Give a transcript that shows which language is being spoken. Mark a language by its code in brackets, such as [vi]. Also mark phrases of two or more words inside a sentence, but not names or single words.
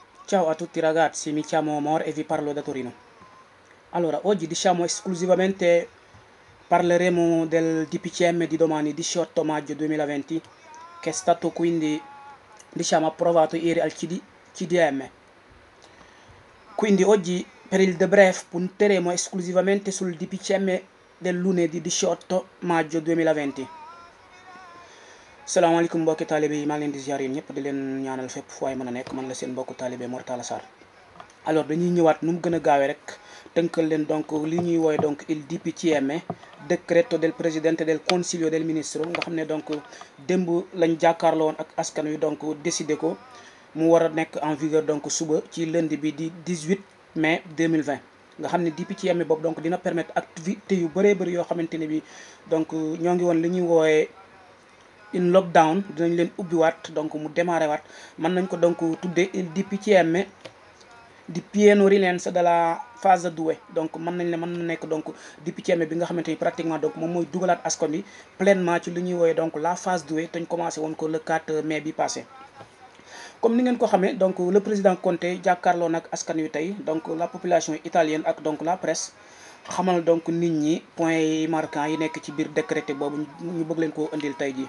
[it] Ciao a tutti ragazzi, mi chiamo Omar e vi parlo da Torino. Allora, oggi esclusivamente parleremo del DPCM di domani 18 maggio 2020 che è stato quindi approvato ieri al CDM. Quindi oggi per il debrief punteremo esclusivamente sul DPCM del lunedì 18 maggio 2020. [wo] salaamaaleykum mbokki taalibe yi maa ngi leen di ziar yéen ñëpp di leen ñaanal fépp fu waay mën a nekk man la seen mbokku taalibe Mor Talla Sarr. Alors dañuy ñëwaat nu mu gën a gaawee rek tënkal leen donc li ñuy woowe donc [it] il DPCM decreto del presidente del consiglio del ministro [wo] nga xam ne donc démb lañ jàkkaarloo woon ak askan wi donc décidé ko mu war a nekk [fr] en vigueur [wo] donc suba ci lundi bi di 18 mai 2020 nga xam ne DPCM boobu donc dina permettre activité yu bëree bëri yoo xamante ne bi donc ñoo ngi woon li ñuy woowee in lockdown dinañ leen ubbiwaat donc mu démarré waat mën nañ ko donc tuddee [it] il DPCM di pieno rilancio della fase 2 [wo] donc mën na nekk donc DPCM bi nga xamante ni pratiquement donc moom mooy dugalaat askan wi pleinement ci li ñuy woowee donc [fr] la phase 2 [wo] te ñu commencé woon ko [fr] le 4 mai [wo] bi passé. comme ni ngeen ko xamee donc [fr] le président Conte [wo] jàkkaarloo nag askan wi tey donc [fr] la population italienne [wo] ak donc [fr] la presse [wo] xamal donc nit ñi points yi marquants yi nekk ci biir décrété boobu ñu bëgg leen koo indil tey jii.